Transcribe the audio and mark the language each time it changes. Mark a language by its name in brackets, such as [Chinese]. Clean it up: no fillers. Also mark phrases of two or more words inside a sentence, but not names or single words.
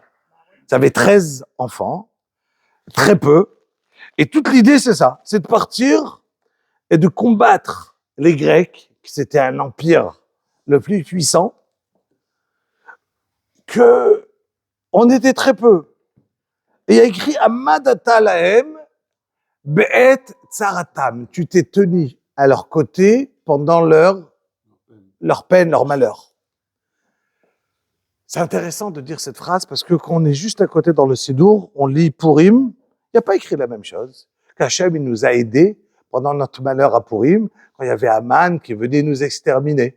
[French] Vous avez 13 enfants, très peu, et toute l'idée, c'est ça, c'est de partir et de combattre les Grecs, qui c'était un empire le plus puissant, que on était très peu. Et il y a écrit [Hebrew] עמדת להם בעת צרתם. [French] Tu t'es tenu à leur côté pendant leur peine, leur malheur. C'est intéressant de dire cette phrase parce que quand on est juste à côté dans le Sidour, on lit Purim, il n'y a pas écrit la même chose. Qu'Hachem, il nous a aidés pendant notre malheur à Purim, quand il y avait Aman qui venait nous exterminer.